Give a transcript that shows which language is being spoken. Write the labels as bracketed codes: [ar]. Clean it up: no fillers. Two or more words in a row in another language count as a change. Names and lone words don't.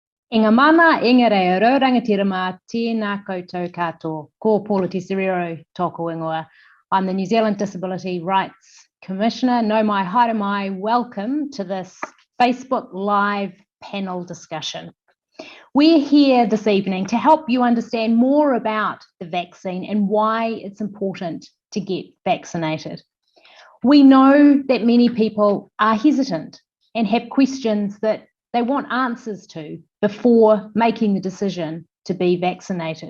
[mi] I ngā mana, inga reo, rangatira mā, tēnā koutou katoa, ko Paula Tesoriero tōku ingoa. [en] I'm the New Zealand Disability Rights Commissioner. [mi] Nau mai, haere mai, [en] welcome to this Facebook Live panel discussion. We're here this evening to help you understand more about the vaccine and why it's important to get vaccinated. We know that many people are hesitant and have questions that they want answers to before making the decision to be vaccinated.